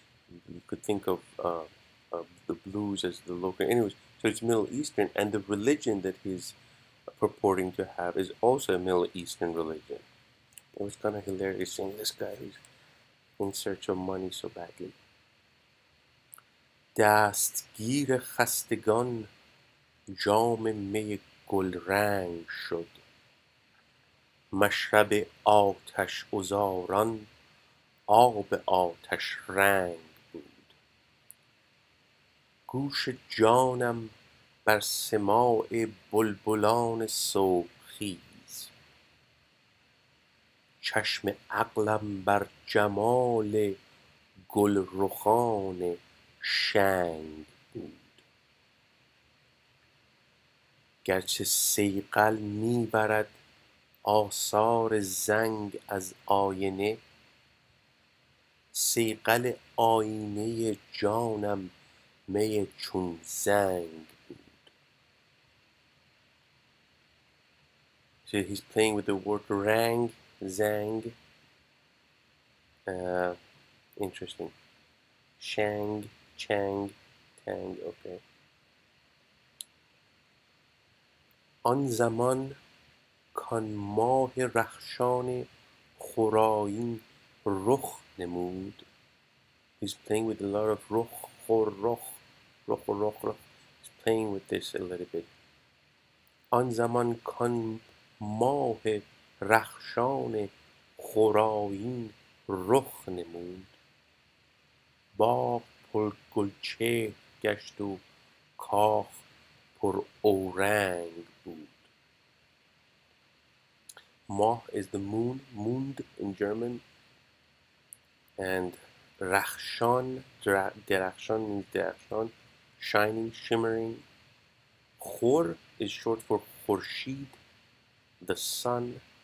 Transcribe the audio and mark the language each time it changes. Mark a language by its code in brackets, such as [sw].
[en] You could think of the blues as the local. Anyways, so it's Middle Eastern, and the religion that he's purporting to have is also a Middle Eastern religion. It was kind of hilarious seeing this guy who's in search of money so badly. [fa] دستگیر خستگان جام می گلرنگ شد، مشرب آتش عذاران آب آتش رنگ بود. گوش جانم بر سماع بلبلان صبحخیز، چشم عقلم بر جمال گلرخان شنگ بود. گرچه صیقل میبرد آثار زنگ از آینه، صیقل آینه جانم می چون زنگ بود. [en] So he's playing with the word rang, zang. Interesting. Shang, chang, tang. Okay. [fa] آن زمان کان ماه رخشان خورایین رخ نمود. [en] He's playing with a lot of رخ خور رخ رخ رخ رخ. He's playing with this a little bit. [fa] آن زمان کان ماه رخشان خورایین رخ نمود، باغ پر گلچهر گشت و کاخ پر اورنگ بود. [en] Mah is the moon, Mond in German, and Rakhshan, Derakhshan means Derakhshan, shining, shimmering. Khor is short for Khurshid, the sun.